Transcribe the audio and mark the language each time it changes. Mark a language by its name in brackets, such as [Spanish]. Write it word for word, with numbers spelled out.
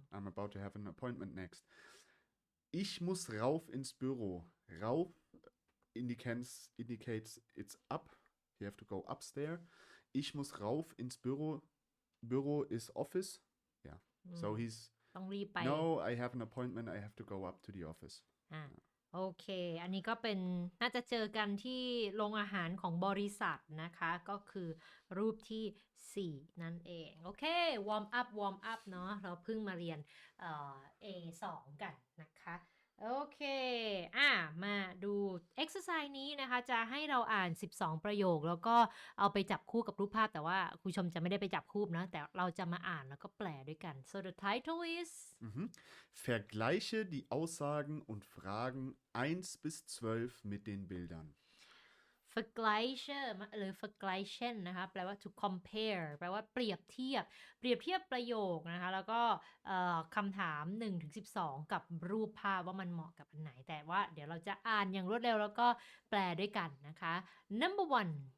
[English] I'm about to have an appointment next. [German] Ich muss rauf ins Büro. [English] Rauf indicates, indicates it's up. You have to go upstairs. [German] Ich muss rauf ins Büro. [English] Büro is office. Yeah. อืม So he's, [Thai] ต้องรีบไป [English] no, I have an appointment. I have to go up to the office. [Thai] อ่าโอเค อันนี้ก็เป็นน่าจะเจอกันที่โรงอาหารของบริษัทนะคะ ก็คือรูปที่ สี่ นั่นเอง โอเค วอร์มอัพ วอร์มอัพ เนาะ เราเพิ่งมาเรียนเอ่อ เอ สอง กันนะคะ โอเค อ่ะ มาดู exercise นี้นะคะ จะให้เราอ่าน สิบสอง ประโยค แล้วก็เอาไปจับคู่กับรูปภาพ แต่ว่าครูชมจะไม่ได้ไปจับคู่นะ แต่เราจะมาอ่านแล้วก็แปลด้วยกัน [English] so the title is Mhm. [German] Vergleiche die Aussagen und Fragen eins bis zwölf mit den Bildern. [Thai] vergleiche หรือ vergleichen นะคะ แปลว่า [English] to compare [Thai] แปลว่าเปรียบเทียบ เปรียบเทียบประโยคนะคะ แล้วก็เอ่อคำถาม หนึ่งถึงสิบสอง กับรูปภาพว่ามันเหมาะกับอันไหน แต่ว่าเดี๋ยวเราจะอ่านอย่างรวดเร็วแล้วก็แปลด้วยกันนะคะ [English] number one